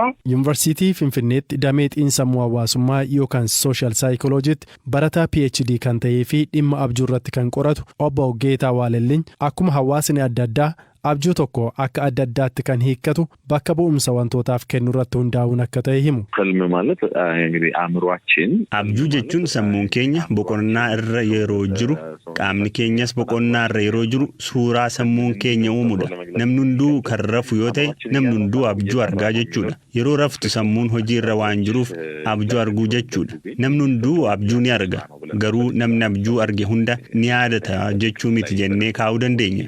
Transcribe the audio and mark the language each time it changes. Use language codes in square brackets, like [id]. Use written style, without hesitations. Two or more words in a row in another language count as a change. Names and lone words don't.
[om] Yuunivarsiitii Finfinneetti damee xiinsammuu hawaasummaa yookaan [en] sooshaal saayikoloojiitti [om] barataa PhD kan ta'ee fi dhimma abjuu irratti kan qoratu obbo Geetaa Waalelliin akkuma hawaasni adda addaa abjuu tokko akka adda addaatti kan hiikkatu bakka bu'umsa wantootaaf kennu irratti hundaa'uun akka ta'e himu. [am] Qalmi ማለት እንግዲህ አእምሯችን [om] abjuu jechuun sammuun keenya boqonnaa irra yeroo jiru qaamni keenyas boqonnaa irra yeroo jiru suuraa sammuun keenya uumudha. Namni hunduu kan rafu yoo ta'e namni hunduu abjuu argaa jechuudha. Yeroo raftu sammuun hojii irra waan jiruuf abjuu arguu jechuudha. Namni hunduu abjuu ni arga. Garuu namni abjuu arge hunda ni yaadata jechuu miti jennee kaa'uu dandeenya.